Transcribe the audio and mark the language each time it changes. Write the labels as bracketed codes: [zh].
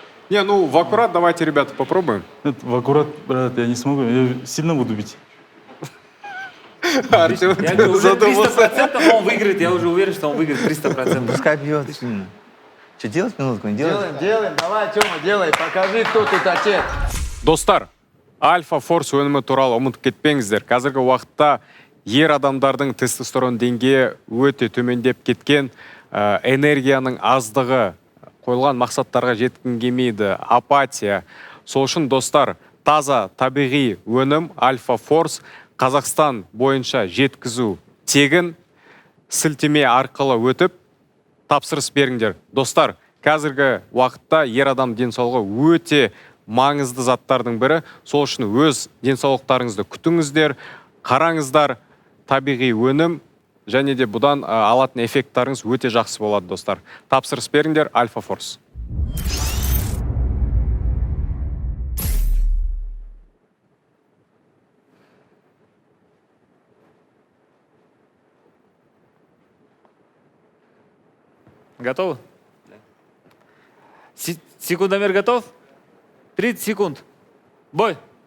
[ru] Не, ну в аккурат давайте, ребята, попробуем. Нет, в аккурат, брат, я не смогу, я сильно буду бить. Артем Я говорю, уже задумался. 300% он выиграет. Я уже уверен, что он выиграет 300%. Пускай бьет сильно. Что, делать минутку, не делать? Делаем, давай, Тёма, делай, покажи, кто тут отец. [kk] Достар, Альфа Форс өнімі туралы ұмытып кетпеңіздер. Қазіргі уақытта ер адамдардың тестостерон деңгейі өте төмендеп кеткен, энергияның аздығы, қойылған мақсаттарға жеткім келмейді, апатия. Сол үшін достар, таза табиғи өнім Альфа Форс Қазақстан бойынша жеткізу тегін, сілтеме арқылы өтіп тапсырыс беріңдер. Достар, қазіргі уақытта ер адам денсаулығы өте маңызды заттардың бірі. Сол үшін өз денсаулықтарыңызды күтіңіздер, қараңыздар, табиғи өнім, және де бұдан алатын эффекттарыңыз өте жақсы болады, достар. Тапсырыс беріңдер, Альфа Форс. [ru] Готовы? Да. Секундомер готов? 30 секунд. Бой.